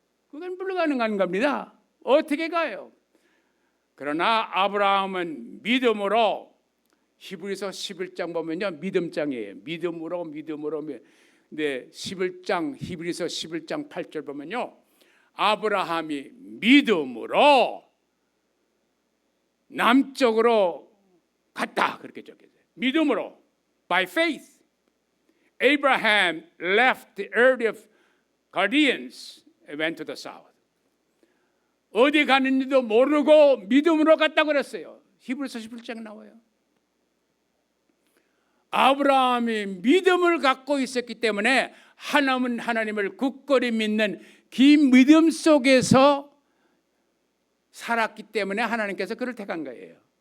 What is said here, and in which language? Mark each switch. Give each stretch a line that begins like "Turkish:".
Korean: 그건 불가능한 겁니다. 어떻게 가요? 그러나 아브라함은 믿음으로 히브리서 11장 보면요 믿음장이에요. 믿음으로. 근데 11장 히브리서 11장 8절 보면요 아브라함이 믿음으로 남쪽으로 갔다 그렇게 적혀져요. 믿음으로
English: by faith Abraham left the Ur of Chaldeans and went to the south.
Korean: 어디 가는지도 모르고 믿음으로 갔다 그랬어요. 히브리서 11장에 나와요. 아브라함이 믿음을 갖고 있었기 때문에 하나님을 굳건히 믿는 긴 믿음 속에서 살았기 때문에 하나님께서 그를 택한 거예요.